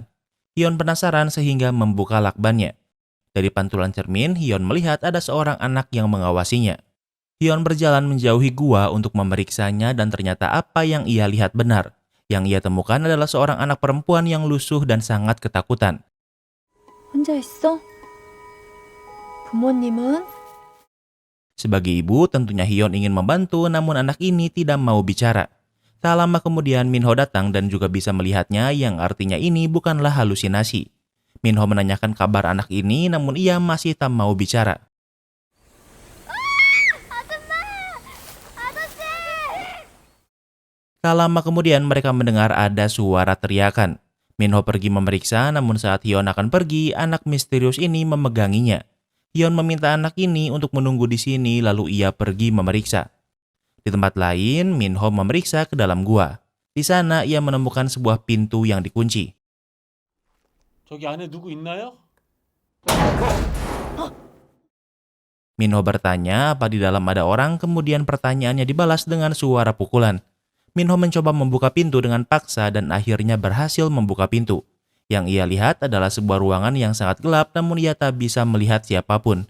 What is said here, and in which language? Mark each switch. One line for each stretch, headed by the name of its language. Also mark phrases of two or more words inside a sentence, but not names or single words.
Indonesian: Hyun penasaran sehingga membuka lakbannya. Dari pantulan cermin, Hyun melihat ada seorang anak yang mengawasinya. Hyun berjalan menjauhi gua untuk memeriksanya dan ternyata apa yang ia lihat benar. Yang ia temukan adalah seorang anak perempuan yang lusuh dan sangat ketakutan.
Korean: 혼자 있어? 부모님은?
Indonesian: Sebagai ibu, tentunya Hyun ingin membantu namun anak ini tidak mau bicara. Tak lama kemudian Minho datang dan juga bisa melihatnya yang artinya ini bukanlah halusinasi. Minho menanyakan kabar anak ini namun ia masih tak mau bicara. Tak lama kemudian mereka mendengar ada suara teriakan. Minho pergi memeriksa namun saat Hyun akan pergi, anak misterius ini memeganginya. Hyun meminta anak ini untuk menunggu di sini lalu ia pergi memeriksa. Di tempat lain, Minho memeriksa ke dalam gua. Di sana ia menemukan sebuah pintu yang dikunci.
Korean: 저기 안에 누구 있나요?
Indonesian: Minho bertanya apa di dalam ada orang, kemudian pertanyaannya dibalas dengan suara pukulan. Minho mencoba membuka pintu dengan paksa dan akhirnya berhasil membuka pintu. Yang ia lihat adalah sebuah ruangan yang sangat gelap namun ia tak bisa melihat siapapun.